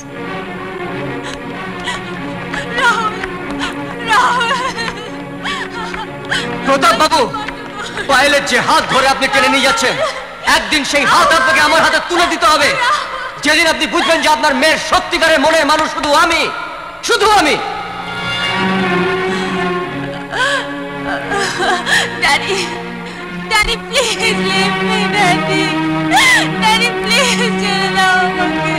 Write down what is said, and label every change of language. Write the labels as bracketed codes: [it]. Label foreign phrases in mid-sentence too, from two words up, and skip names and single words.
[bn] প্রতাপ বাবু, পায়েলের যে হাত ধরে আপনি টেনে নিয়ে যাচ্ছেন, একদিন সেই হাত আপনাকে আমার হাতে তুলে দিতে হবে। যেদিন আপনি বুঝবেন যে আপনার মেয়ের সত্যিকারের মনের মানুষ শুধু আমি, শুধু আমি। [en] Daddy, Daddy, please leave me, Daddy. Daddy, please [bn] ছেড়ে দাও আমাকে।